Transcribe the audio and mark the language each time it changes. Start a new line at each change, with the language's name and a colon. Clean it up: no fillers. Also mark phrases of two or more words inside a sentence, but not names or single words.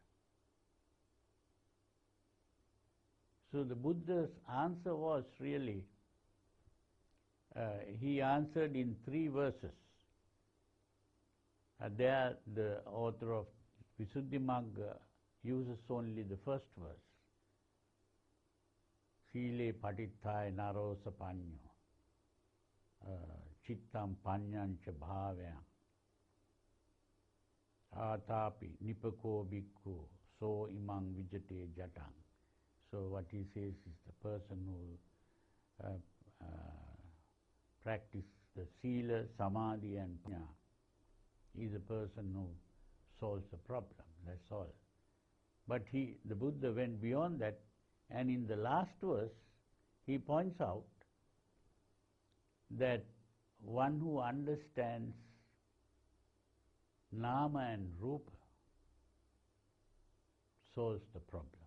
English: So the Buddha's answer was really, he answered in 3 verses. There the author of Visuddhimagga uses only the first verse.
Pali: Sile patithai naro sapanyo, chittam panyancha bhavyam, atapi nipako bhikkhu, so imang vijate jatang.
English: So what he says is the person who practices the sila, samadhi and panya is a person who solves the problem, that's all. But the Buddha went beyond that, and in the last verse he points out that one who understands nama and rupa solves the problem.